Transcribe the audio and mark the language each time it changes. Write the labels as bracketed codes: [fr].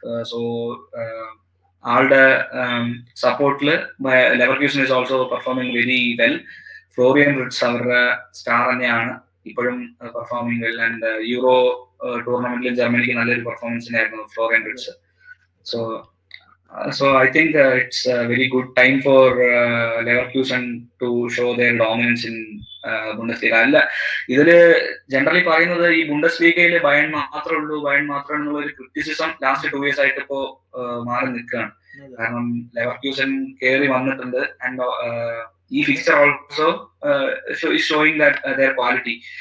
[en] so [ml] ആളുടെ സപ്പോർട്ടില് [en] Leverkusen is also performing very well. [ml] Florian Ritz അവരുടെ star തന്നെയാണ്, ഇപ്പോഴും [en] Performing well. [ml] ആൻഡ് യൂറോ ടൂർണമെന്റിൽ ജർമ്മനിക്ക് നല്ലൊരു പെർഫോമൻസ് ആയിരുന്നു Florian Ritz. So [en] So I think it's a very good time for Leverkusen to show their dominance in Bundesliga. [ml] അല്ല ഇതില് generally പറയുന്നത് ഈ ബുണ്ടസ് ലീഗയില് ബയൺ മാത്രമേ ഉള്ളൂ, ബയൺ മാത്രം എന്നുള്ള ഒരു ക്രിറ്റിസിസം ലാസ്റ്റ് 2 years ആയിട്ട് ഇപ്പോ മാറി നിൽക്കുകയാണ്. കാരണം ലെവർക്യൂസൻ കയറി വന്നിട്ടുണ്ട് ആൻഡ് ഈ [en] Fixture also showing that their quality.